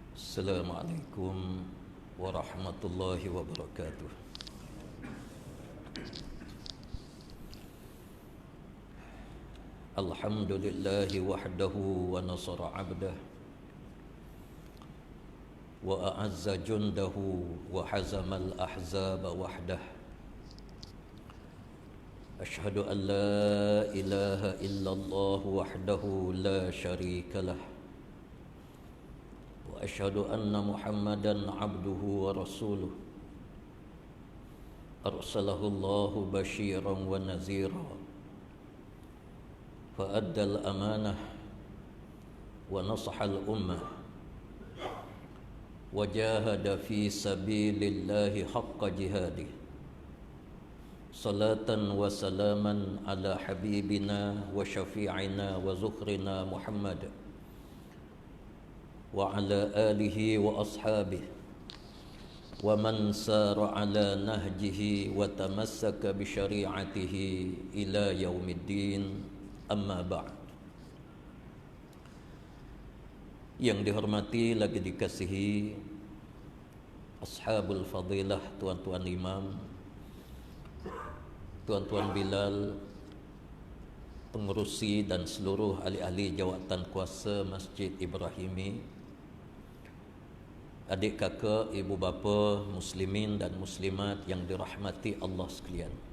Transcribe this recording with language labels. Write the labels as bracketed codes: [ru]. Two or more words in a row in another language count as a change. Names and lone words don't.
[ar] السلام عليكم ورحمة الله وبركاته. الحمد لله وحده ونصر عبده وأعز جنده وهزم الأحزاب وحده. أشهد أن لا إله إلا الله وحده لا شريك له. أشهد أن محمدا عبده ورسوله. أرسله الله بشيرا ونذيرا. فأدى الأمانة ونصح الأمة. وجاهد في سبيل الله حق جهاده. صلاة وسلاما على حبيبنا وشفيعنا وذخرنا محمد وعلى آله وأصحابه ومن سار على نهجه وتمسك بشريعته إلى يوم الدين، أما بعد. [ms] Yang dihormati lagi dikasihi [ar] أصحاب الفضيلة, [ms] tuan-tuan imam, tuan-tuan Bilal, pengurusi dan seluruh ahli-ahli jawatan kuasa Masjid Ibrahimi, adik kakak, ibu bapa, muslimin dan muslimat yang dirahmati Allah sekalian.